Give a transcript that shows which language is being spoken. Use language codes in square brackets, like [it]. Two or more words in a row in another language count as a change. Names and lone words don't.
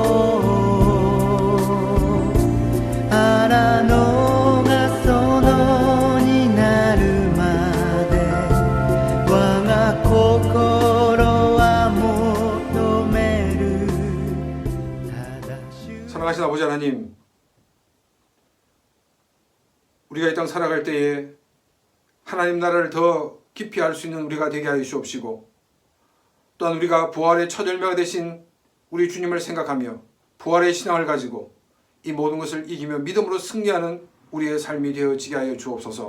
[ja] 荒野が園になるまで我が心は求める正しゅう [ko] 사랑하신 아버지 하나님, 우리가 이 땅 살아갈 때에 하나님 나라를 더 깊이 알 수 있는 우리가 되게 하여 주옵시고, 또한 우리가 부활의 첫 열매가 되신 우리 주님을 생각하며 부활의 신앙을 가지고 이 모든 것을 이기며 믿음으로 승리하는 우리의 삶이 되어지게 하여 주옵소서.